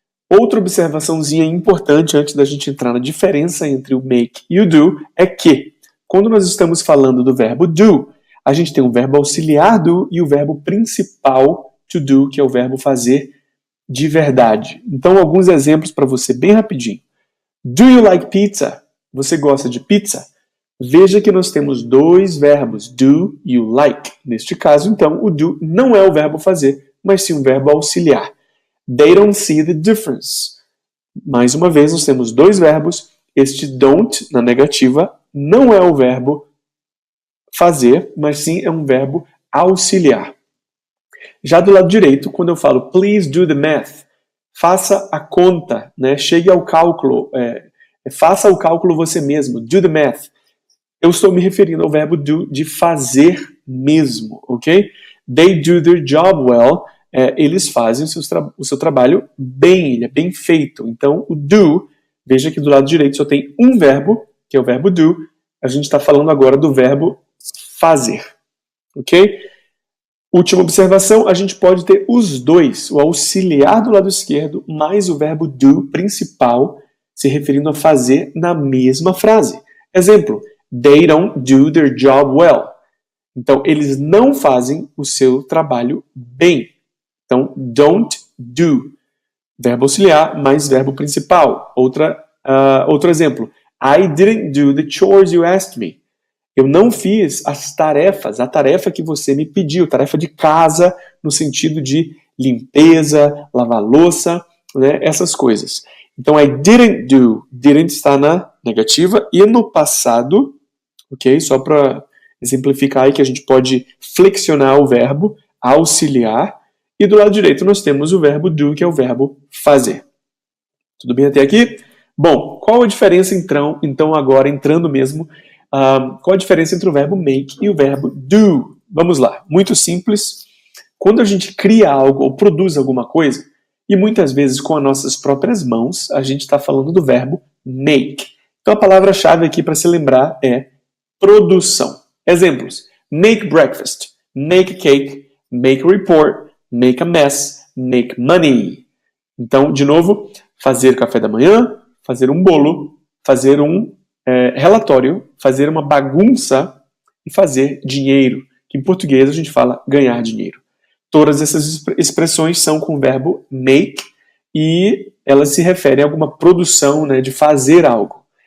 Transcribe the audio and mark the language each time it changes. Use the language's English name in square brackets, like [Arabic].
[Portuguese] Outra observaçãozinha importante antes da gente entrar na diferença entre o make e o do é que, quando nós estamos falando do verbo do, a gente tem o verbo auxiliar do e o verbo principal to do, que é o verbo fazer de verdade. Então, alguns exemplos para você bem rapidinho. [English] Do you like pizza? [Portuguese] Você gosta de pizza? Veja que nós temos dois verbos, do e o like. Neste caso, então, o do não é o verbo fazer, mas sim um verbo auxiliar. [English] They don't see the difference. [Portuguese] Mais uma vez, nós temos dois verbos. Este don't, na negativa, não é o verbo fazer, mas sim é um verbo auxiliar. Já do lado direito, quando eu falo [English] please do the math, [Portuguese] faça a conta, né? Chegue ao cálculo, faça o cálculo você mesmo, [English] do the math. [Portuguese] Eu estou me referindo ao verbo do de fazer mesmo, ok? [English] They do their job well. [Portuguese] Eles fazem o seu trabalho bem, ele é bem feito. Então, o do, veja que do lado direito só tem um verbo, que é o verbo do. A gente está falando agora do verbo fazer, ok? Última observação, a gente pode ter os dois, o auxiliar do lado esquerdo, mais o verbo do principal, se referindo a fazer na mesma frase. Exemplo, [English] they don't do their job well. [Portuguese] Então, eles não fazem o seu trabalho bem. Então, [English] don't do. [Portuguese] Verbo auxiliar mais verbo principal. Outro exemplo. [English] I didn't do the chores you asked me. [Portuguese] Eu não fiz as tarefas, a tarefa que você me pediu, tarefa de casa, no sentido de limpeza, lavar louça, né, essas coisas. Então, [English] I didn't do. [Portuguese] Didn't está na negativa e no passado, ok? Só para exemplificar aí que a gente pode flexionar o verbo, auxiliar. E do lado direito nós temos o verbo do, que é o verbo fazer. Tudo bem até aqui? Bom, qual a diferença então agora, entrando mesmo, qual a diferença entre o verbo make e o verbo do? Vamos lá, muito simples. Quando a gente cria algo ou produz alguma coisa, e muitas vezes com as nossas próprias mãos, a gente está falando do verbo make. Então a palavra-chave aqui para se lembrar é produção. Exemplos, [English] make breakfast, make cake, make a report, make a mess, make money. [Portuguese] Então, de novo, fazer café da manhã, fazer um bolo, fazer um relatório, fazer uma bagunça e fazer dinheiro, que em português a gente fala ganhar dinheiro. Todas essas expressões são com o verbo make e elas se referem a alguma produção, né, de fazer algo.